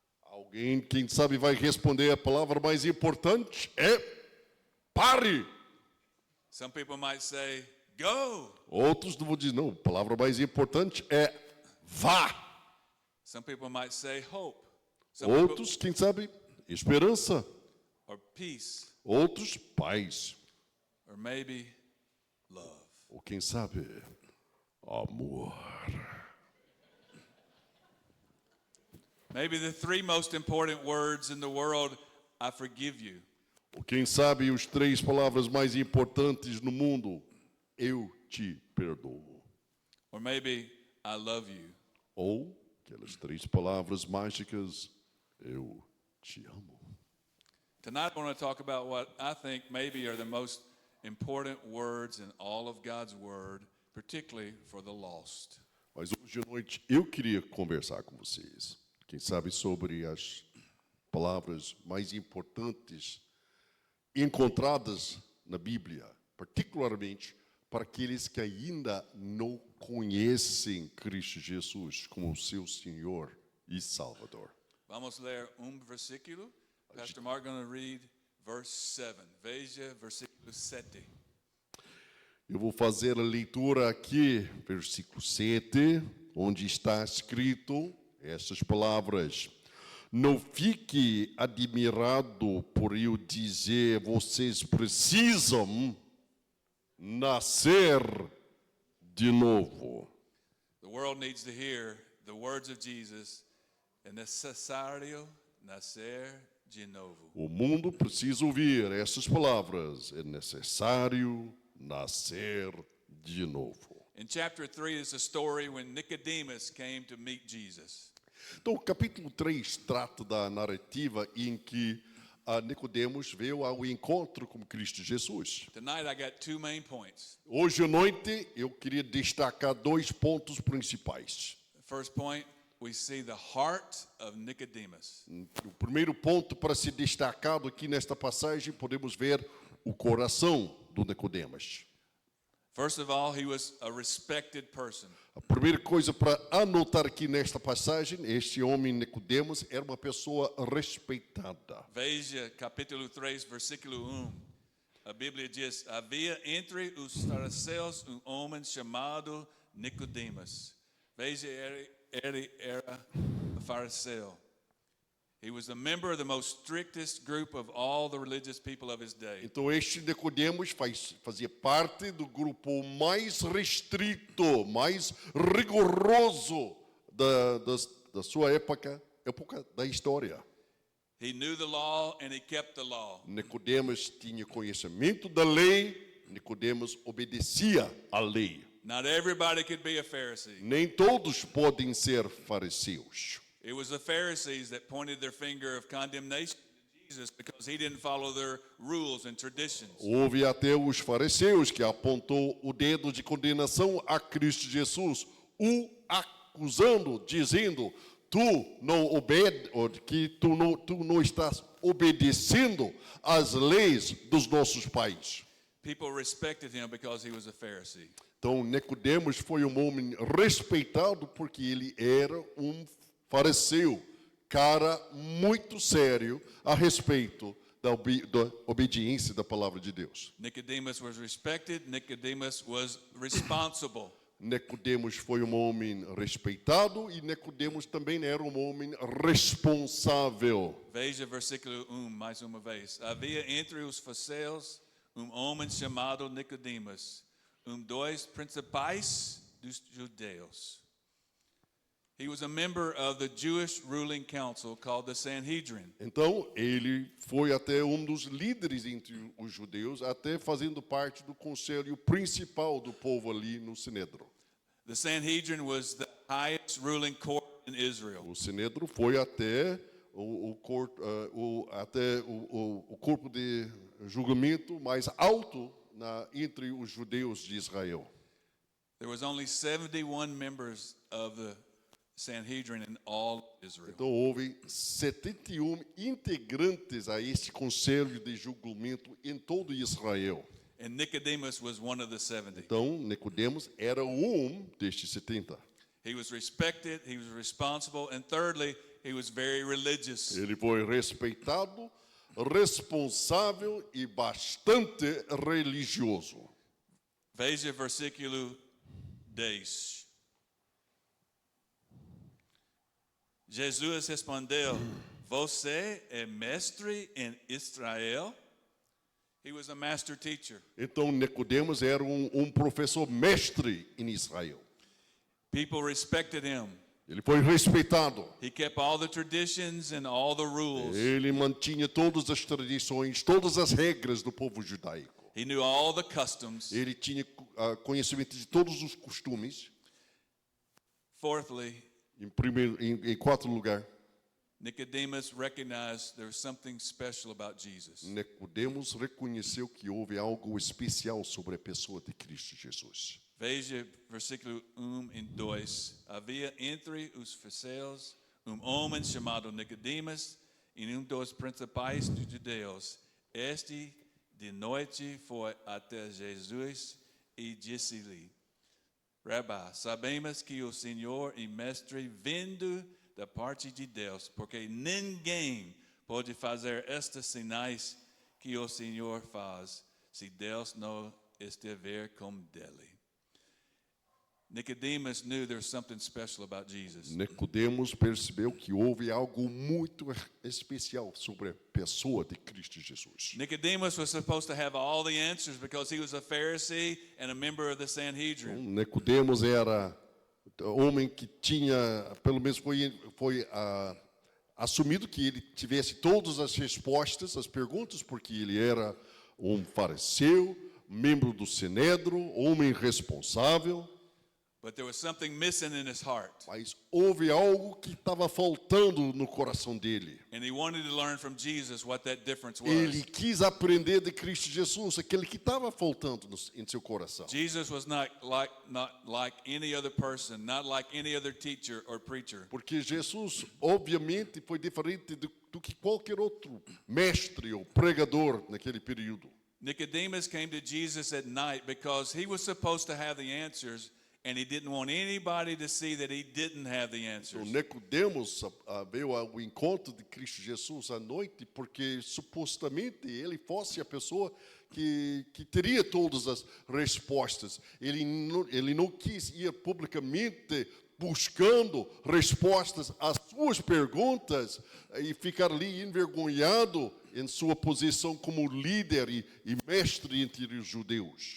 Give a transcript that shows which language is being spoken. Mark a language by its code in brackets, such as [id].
[pt] Alguém, quem sabe, vai responder a palavra mais importante é pare. [en] Some people might say, go. [pt] Outros vão dizer, não, a palavra mais importante é vá. [en] Some people might say, hope. Some people, [pt] Outros, quem sabe, esperança. [en] or peace. [pt] Outros, paz. [en] Or maybe love. [pt] Ou quem sabe, amor. [en] Maybe the three most important words in the world, I forgive you. [pt] Ou quem sabe, os 3 palavras mais importantes no mundo, eu te perdoo. [en] Or maybe I love you. [pt] Ou aquelas 3 palavras mágicas, eu te amo. [en] Tonight I want to talk about what I think maybe are the most important words in all of God's Word, particularly for the lost. [pt] Mas hoje à noite eu queria conversar com vocês, quem sabe, sobre as palavras mais importantes encontradas na Bíblia, particularmente para aqueles que ainda não conhecem Cristo Jesus como seu Senhor e Salvador. Vamos ler versículo. [en] Pastor Mark going to read verse 7. [pt] Veja versículo 7. Eu vou fazer a leitura aqui, versículo 7, onde está escrito estas palavras. Não fique admirado por eu dizer, vocês precisam nascer de novo. [en] The world needs to hear the words of Jesus. [pt] É necessário nascer de novo. O mundo precisa ouvir essas palavras. É necessário nascer de novo. [en] In chapter 3 is a story when Nicodemus came to meet Jesus. [pt] Então, o capítulo 3 trata da narrativa em que Nicodemos veio ao encontro com Cristo Jesus. [en] Tonight I got 2 main points. [pt] Hoje à noite eu queria destacar 2 pontos principais. [en] The first point, we see the heart of Nicodemus. [pt] O primeiro ponto para ser destacado aqui nesta passagem, podemos ver o coração do Nicodemos. [en] First of all, he was a respected person. [pt] A primeira coisa para anotar aqui nesta passagem, este homem Nicodemos era uma pessoa respeitada. Veja capítulo 3, versículo 1. A Bíblia diz: havia entre os fariseus homem chamado Nicodemus. Veja, ele era fariseu. [en] He was a member of the most strictest group of all the religious people of his day. [pt] Então este Nicodemos fazia parte do grupo mais restrito, mais rigoroso da sua época da história. [en] He knew the law and he kept the law. [pt] Nicodemos tinha conhecimento da lei, Nicodemos obedecia à lei. [en] Not everybody could be a Pharisee. [pt] Nem todos podem ser fariseus. [en] It was the Pharisees that pointed their finger of condemnation to Jesus because he didn't follow their rules and traditions. [pt] Houve até os fariseus que apontou o dedo de condenação a Cristo Jesus, o acusando, dizendo: tu não estás obedecendo às leis dos nossos pais. [en] People respected him because he was a Pharisee. [pt] Então, Nicodemos foi um homem respeitado porque ele era um fariseu, cara muito sério a respeito da obediência da palavra de Deus. [en] Nicodemus was respected. Nicodemus was responsible. [pt] Nicodemos foi um homem respeitado e Nicodemos também era um homem responsável. Veja versículo 1 mais uma vez. Havia entre os fariseus homem chamado Nicodemus, dos principais dos judeus. [en] He was a member of the Jewish ruling council called the Sanhedrin. [pt] Então, ele foi até um dos líderes entre os judeus, até fazendo parte do conselho principal do povo ali no Sinédrio. [en] The Sanhedrin was the highest ruling court in Israel. [pt] O Sinédrio foi até o corpo de julgamento mais alto entre os judeus de Israel. [en] There was only 71 members of the Sanhedrin in all Israel. [pt] Então houve 71 integrantes a este conselho de julgamento em todo Israel. [en] And Nicodemus was one of the 70. [pt] Então Nicodemos era destes 70. [en] He was respected, he was responsible, and thirdly, he was very religious. [pt] Ele foi respeitado, responsável e bastante religioso. Veja versículo 10. Jesus respondeu, você é mestre em Israel? [en] He was a master teacher. [pt] Então Nicodemos era professor mestre em Israel. [en] People respected him. [pt] Ele foi respeitado. [en] He kept all the traditions and all the rules. [pt] Ele mantinha todas as tradições, todas as regras do povo judaico. [en] He knew all the customs. [pt] Ele tinha conhecimento de todos os costumes. [en] Fourthly, [pt] Em quarto lugar, [en] Nicodemus recognized there was something special about Jesus. [pt] Nicodemos reconheceu que houve algo especial sobre a pessoa de Cristo Jesus. Veja versículo 1 e 2. Havia entre os fariseus homem chamado Nicodemus, e dos principais dos judeus. Este de noite foi até Jesus e disse-lhe, Rabá, sabemos que o Senhor e Mestre vindo da parte de Deus, porque ninguém pode fazer estes sinais que o Senhor faz, se Deus não estiver com dele. [en] Nicodemus knew there was something special about Jesus. [pt] Nicodemos percebeu que houve algo muito especial sobre a pessoa de Cristo Jesus. [en] Nicodemus was supposed to have all the answers because he was a Pharisee and a member of the Sanhedrin. [pt] Nicodemos era homem que tinha, pelo menos foi assumido que ele tivesse todas as respostas às perguntas, porque ele era fariseu, membro do Sinédrio, homem responsável. [en] But there was something missing in his heart. [pt] Mas houve algo que estava faltando no coração dele. [en] And he wanted to learn from Jesus what that difference was. [pt] Ele quis aprender de Cristo Jesus, aquele que estava faltando em seu coração. [en] Jesus was not like any other person, not like any other teacher or preacher. [pt] Porque Jesus, obviamente, foi diferente do que qualquer outro mestre ou pregador naquele período. [en] Nicodemus came to Jesus at night because he was supposed to have the answers, and he didn't want anybody to see that he didn't have the answers. [pt] Então, Nicodemos veio ao encontro de Cristo Jesus à noite porque supostamente ele fosse a pessoa que teria todas as respostas. Ele não quis ir publicamente buscando respostas às suas perguntas e ficar ali envergonhado em sua posição como líder e mestre entre os judeus.